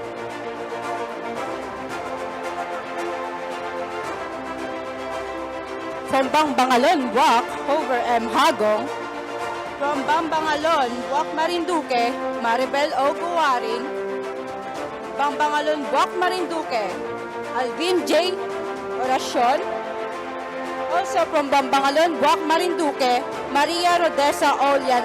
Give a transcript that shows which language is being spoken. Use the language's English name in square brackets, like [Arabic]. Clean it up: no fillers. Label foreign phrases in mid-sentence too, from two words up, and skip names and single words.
[English] From Bangbangalon, Buak, Hover M. Hagong. From Bangbangalon, Buak, Marinduque, Maribel O. Guwaring. Bangbangalon, Buak, Marinduque, Alvin J. Oracion. Also from Bambangalon, Buak, Marinduque, Maria Rodessa O.